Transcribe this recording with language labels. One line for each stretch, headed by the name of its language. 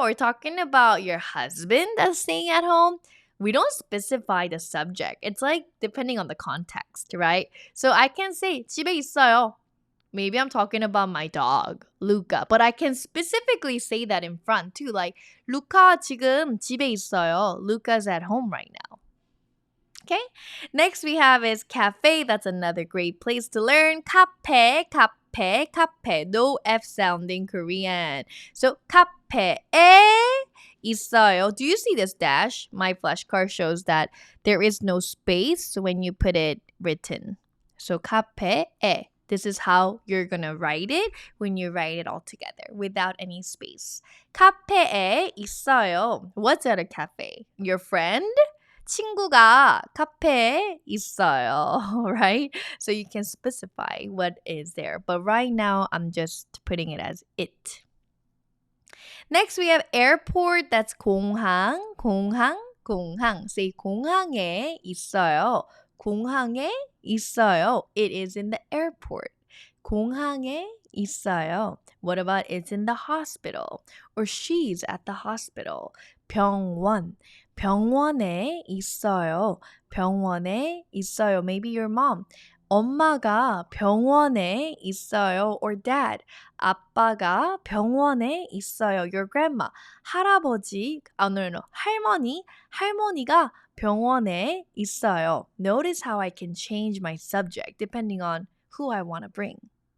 English: Or talking about your husband that's staying at home? We don't specify the subject. It's like depending on the context, right? So I can say
Korean: 집에 있어요.
English: Maybe I'm talking about my dog, Luca. But I can specifically say that in front too.
Korean: Like, Luca 지금 집에 있어요.
English: Luca's at home right now. Okay, next we have is cafe. That's another great place to learn.
Korean: 카페, 카페, 카페.
English: No F sound in Korean.
Korean: So 카페에 있어요.
English: Do you see this dash? My flashcard shows that there is no space when you put it written. So 카페에. This is how you're gonna write it when you write it all together without any space.
Korean: 카페에 있어요.
English: What's at a cafe? Your friend?
Korean: 친구가 카페에 있어요,
English: right? So you can specify what is there. But right now, I'm just putting it as it. Next, we have airport. That's
Korean: 공항, 공항, 공항. Say 공항에 있어요. 공항에 있어요.
English: It is in the airport.
Korean: 공항에 있어요.
English: What about it's in the hospital? Or she's at the hospital. 병원.
Korean: 병원에 있어요. 병원에 있어요.
English: Maybe your mom.
Korean: 엄마가 병원에 있어요.
English: Or dad.
Korean: 아빠가 병원에 있어요.
English: Your grandma.
Korean: 할아버지, no. 할머니가 병원에 있어요.
English: Notice how I can change my subject depending on who I want to bring.